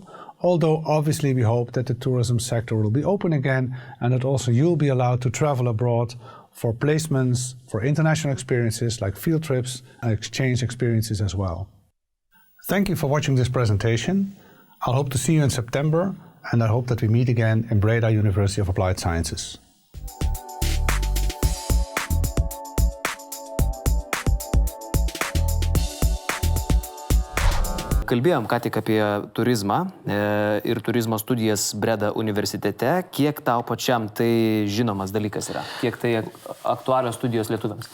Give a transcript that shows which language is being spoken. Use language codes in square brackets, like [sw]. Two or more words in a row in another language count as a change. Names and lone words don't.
[en] Although obviously we hope that the tourism sector will be open again and that also you'll be allowed to travel abroad for placements, for international experiences like field trips and exchange experiences as well. Thank you for watching this presentation. I'll hope to see you in September and I hope that we meet again in Breda University of Applied Sciences. [lt] Kalbėjom ką tik apie turizmą ir turizmo studijas Breda universitete. Kiek tau pačiam tai žinomas dalykas yra? Kiek tai aktualios studijos lietuviams?